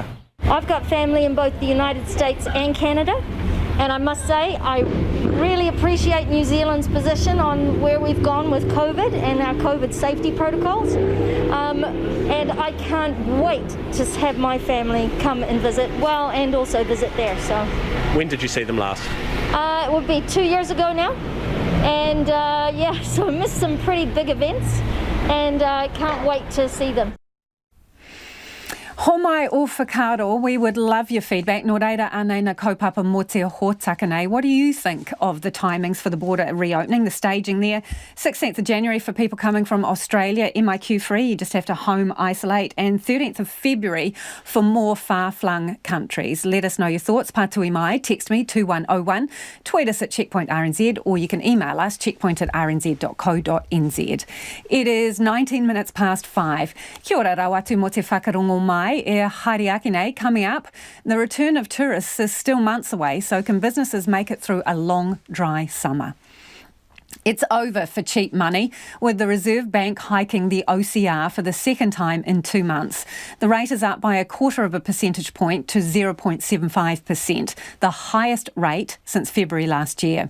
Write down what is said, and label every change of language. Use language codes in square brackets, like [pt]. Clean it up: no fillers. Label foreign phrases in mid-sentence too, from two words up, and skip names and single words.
[en] I've got family in both the United States and Canada, and I must say I really appreciate New Zealand's position on where we've gone with COVID and our COVID safety protocols, and I can't wait to have my family come and visit, and also visit there. So, when did you see them last? It would be 2 years ago now, and so I missed some pretty big events, and I can't wait to see them. [mi] Homai o whakaaro, [en] we would love your feedback. [mi] Nō reira anei na kaupapa mō te hōtaka nei. [en] What do you think of the timings for the border reopening, the staging there? 16th of January for people coming from Australia, MIQ free, you just have to home isolate. And 13th of February for more far-flung countries. Let us know your thoughts. [mi] Pātui mai, [en] text me 2101, tweet us at Checkpoint RNZ, or you can email us checkpoint@rnz.co.nz. It is 19 minutes past 5. [mi] Kia ora rawatu mō te whakarongo mai. Haere nei, [en] coming up, the return of tourists is still months away, so can businesses make it through a long, dry summer? It's over for cheap money, with the Reserve Bank hiking the OCR for the second time in 2 months. The rate is up by 0.25 percentage point to 0.75%, the highest rate since February last year.